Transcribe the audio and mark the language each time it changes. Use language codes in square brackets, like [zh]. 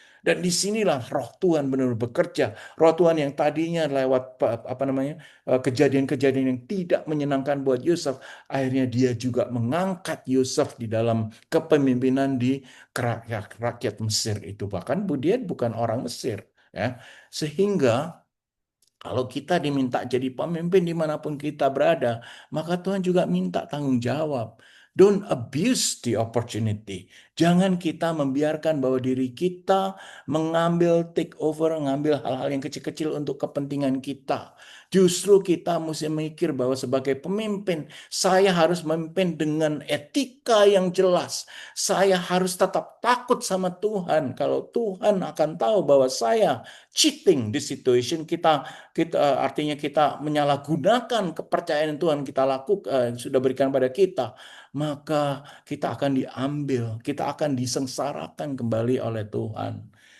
[id] Dan disinilah roh Tuhan benar-benar bekerja. Roh Tuhan yang tadinya lewat apa namanya kejadian-kejadian yang tidak menyenangkan buat Yusuf, akhirnya dia juga mengangkat Yusuf di dalam kepemimpinan di rakyat Mesir itu. Bahkan dia bukan orang Mesir, ya. Sehingga Kalau kita diminta jadi pemimpin dimanapun kita berada, maka Tuhan juga minta tanggung jawab. [en] Don't abuse the opportunity. [id] Jangan kita membiarkan bahwa diri kita mengambil [en] take over, [id] mengambil hal-hal yang kecil-kecil untuk kepentingan kita. Justru kita mesti mikir bahwa sebagai pemimpin, saya harus memimpin dengan etika yang jelas. Saya harus tetap takut sama Tuhan. Kalau Tuhan akan tahu bahwa saya cheating di situation kita artinya kita menyalahgunakan kepercayaan yang Tuhan kita lakukan sudah berikan pada kita, maka kita akan diambil, kita akan disengsarakan kembali oleh Tuhan.